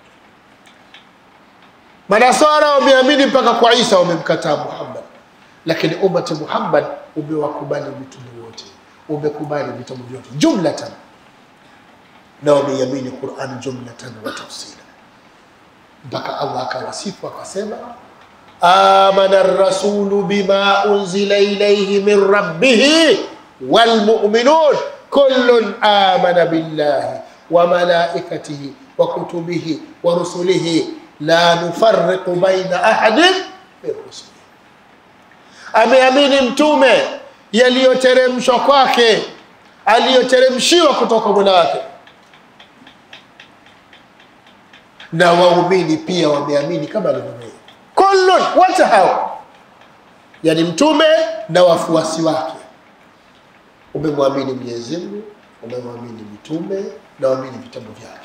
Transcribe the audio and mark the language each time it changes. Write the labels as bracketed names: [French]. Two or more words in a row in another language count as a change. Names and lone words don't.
[Swahili] Manasara wameamini mpaka kwa Isa, wamemkataa Muhammad. Lakini ummati Muhammad umewakubali mitume wote, umekubali vitabu vyote jumlatan, na wameamini [Arabic] Qur'an جملة وتفصيلا, [Swahili] mpaka Allah akawasifu akasema [Arabic] آمن الرسول بما أنزل إليه من ربه والمؤمنون كل آمن بالله وملائكته وكتبه ورسله لا نفرق بين أحد من رسله. [Swahili] Ameamini mtume yaliyoteremshwa kwake, aliyoteremshiwa kutoka Mola wake, na waumini pia wameamini kama alivyoamini. Kullun, wote hao, yani mtume na wafuasi wake, umemwamini Mwenyezi Mungu, umemwamini mitume na waamini vitabu vyake.